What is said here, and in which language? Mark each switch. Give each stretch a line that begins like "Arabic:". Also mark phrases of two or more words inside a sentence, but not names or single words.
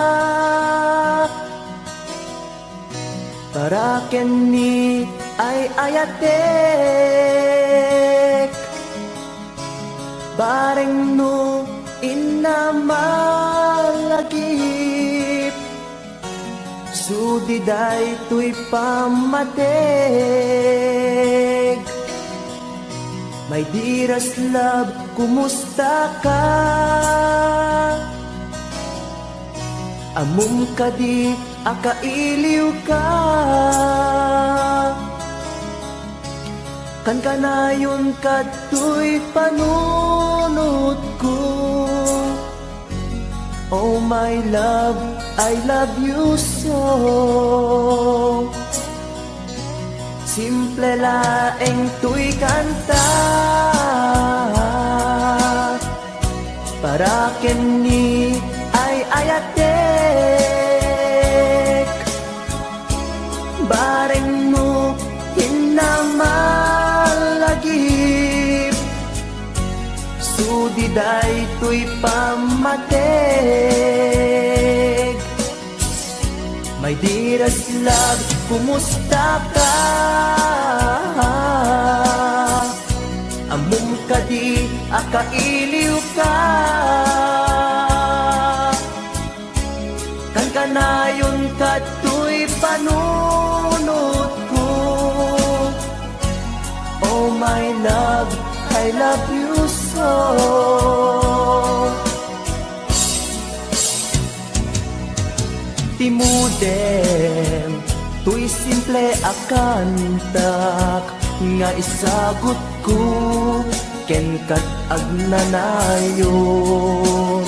Iloko: para kenni ay ayatek, bareng no inamalagip, sudiday tuy pamatek.
English: My dearest love,
Iloko: kumusta ka? Amum ka di akailiw ka, kan kanayon kato'y panunod ko.
English: Oh my love, I love you so.
Iloko: Simple laeng tuy kanta, para kenni ay ayatek, bareng mo hinamalagip, sudiday tuy pamatek.
English: My dear dearest love,
Iloko: kumusta ka? Among kadi akailiw ka. Kan kanayon katoy panunot ko.
English: Oh my love, I love you so.
Iloko: Timudem, tuy simple akantak, nga isagot ko, ken kat agnanayon.